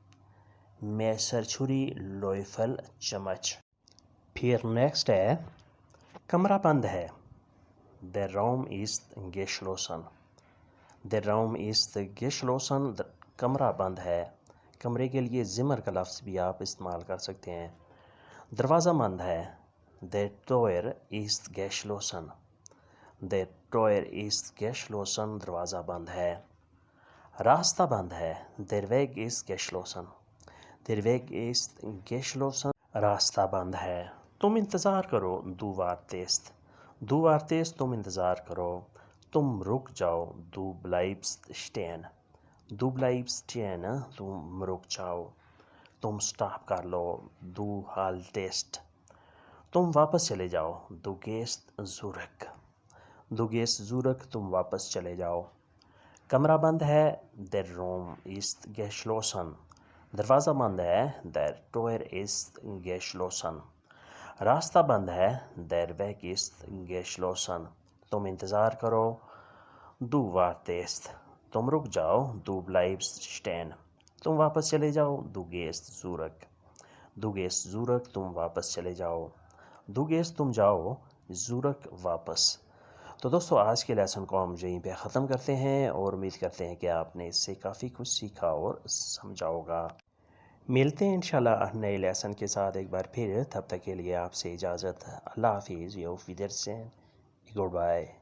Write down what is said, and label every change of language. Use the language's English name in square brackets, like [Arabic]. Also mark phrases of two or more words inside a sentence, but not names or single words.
[Urdu] میسر چھری لوفل چمچ پھر نیکسٹ ہے کمرہ بند ہے [German] der Raum ist geschlossen der Raum ist geschlossen [Urdu] کمرہ بند ہے کمرے کے لیے زمر کا لفظ بھی آپ استعمال کر سکتے ہیں دروازہ بند ہے [German] der Tür ist geschlossen der Tür ist geschlossen [Urdu] دروازہ بند ہے راستہ بند ہے [German] der Weg ist geschlossen der Weg ist geschlossen [Urdu] راستہ بند ہے تم انتظار کرو [German] du wartest du wartest [Urdu] تم انتظار کرو تم رک جاؤ [German] du bleibst stehen du bleibst stehen [Urdu] تم رک جاؤ تم سٹاپ کر لو [German] du haltest [Urdu] تم واپس چلے جاؤ [German] du gehst zurück du gehst zurück [Urdu] تم واپس چلے جاؤ کمرہ بند ہے [German] der Raum ist geschlossen [Urdu] دروازہ بند ہے [German] der Tür ist geschlossen [Urdu] راستہ بند ہے، [German] der Weg ist geschlossen. [Urdu] تم انتظار کرو، [German] du wartest. [Urdu] تم رک جاؤ، [German] du bleibst stehen. [Urdu] تم واپس چلے جاؤ، [German] du gehst zurück. du gehst zurück. [Urdu] تم واپس چلے جاؤ، [German] du gehst [Urdu] تم جاؤ، [German] zurück واپس. [Urdu] تو دوستو آج کے لیسن کو ہم یہیں پہ ختم کرتے ہیں اور امید کرتے ہیں کہ آپ نے اس سے کافی کچھ سیکھا اور سمجھا ہوگا. ملتے ہیں انشاءاللہ نئے لیسن کے ساتھ ایک بار پھر. تب تک کے لیے آپ سے اجازت. اللہ حافظ. [German] auf Wiedersehen. [English] Good bye.